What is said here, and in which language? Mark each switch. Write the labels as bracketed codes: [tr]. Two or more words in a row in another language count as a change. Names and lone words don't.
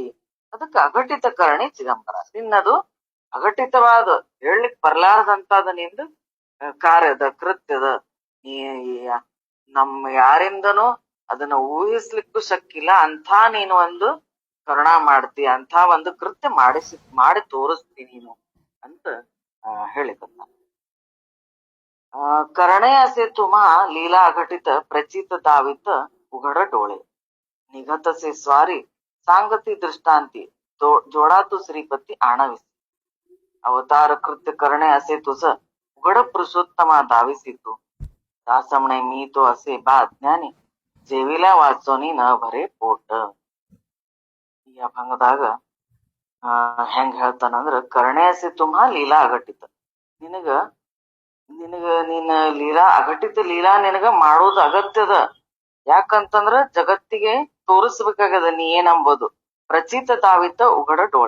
[kn] ಅದಕ್ಕೆ ಅಘಟಿತ ಕರಣಿ ಚಿದಂಬರ, ನಿನ್ನದು ಅಘಟಿತವಾದ ಹೇಳಲಿಕ್ ಬರ್ಲಾರ್ದಂತಾದ ನಿಂದು ಕಾರ್ಯದ ಕೃತ್ಯದ, ನಮ್ಮ ಯಾರಿಂದನೂ ಅದನ್ನ ಊಹಿಸ್ಲಿಕ್ಕೂ ಶಕ್ಕಿಲ್ಲ ಅಂಥ ನೀನು ಒಂದು ಕರುಣಾ ಮಾಡ್ತಿ, ಅಂಥ ಒಂದು ಕೃತ್ಯ ಮಾಡಿ ತೋರಿಸ್ತಿ ನೀನು ಅಂತ ಹೇಳಿಕತ್ತ. [mr] करणे असे तुम्हा लीला अघटित प्रचित दावित उघड डोळे, निघतसे स्वारी सांगती दृष्टांती जोडा तू श्रीपती आणविसी. अवतार कृत्य करणे असे तुझ उघड पुरुषोत्तमा धाविसी तू, दासमणे मी तो असे बा ज्ञानी जेविल्या वाचोनी न भरे पोट. [kn] ಈ ಅಭಂಗದಾಗ ಹೆಂಗ್ ಹೇಳ್ತಾನಂದ್ರ [mr] करणे असे तुम्हा लीला अघटित. [kn] ನಿನಗ ನಿನಗ ನೀನ್ ಲೀಲಾ ಅಘಟಿತ ಲೀಲಾ ನಿನಗ ಮಾಡೋದು ಅಗತ್ಯದ. ಯಾಕಂತಂದ್ರ ಜಗತ್ತಿಗೆ ತೋರಿಸ್ಬೇಕಾಗದ ನೀ ಏನಂಬೋದು. [mr] प्रचित दावित उघड डोळे.